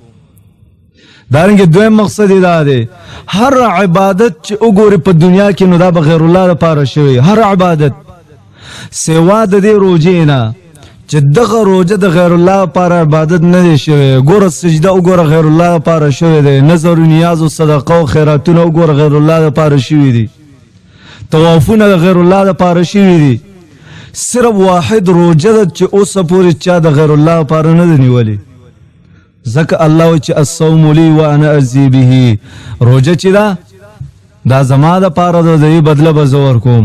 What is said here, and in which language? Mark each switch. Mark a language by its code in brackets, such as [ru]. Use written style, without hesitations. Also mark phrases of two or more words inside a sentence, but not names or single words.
[ps] دارنګه دویم مقصد دا دی هر عبادت چې وګوري په دنیا کې نو دا به غیر الله لپاره شوی. هر عبادت سوا د دې روژې نه چې دغه روژه د غیر الله لپاره عبادت نه دی شوی. ګوره سجده وګوره غیر الله لپاره شوی دی. نظر و نیاز و صدقه و خیراتونه وګوره غیر الله لپاره شوی دي. طوافونه د غیر الله لپاره شوي دي. صرف واحد روژه ده چې اوسه پورې چا د غیر الله لپاره نه ده نیولې. ځکه الله وایي چې [ar] الصوم لی وانا اجزی به، [ps] روژه چې ده دا زما دپاره ده، د دې بدله به زه ورکوم.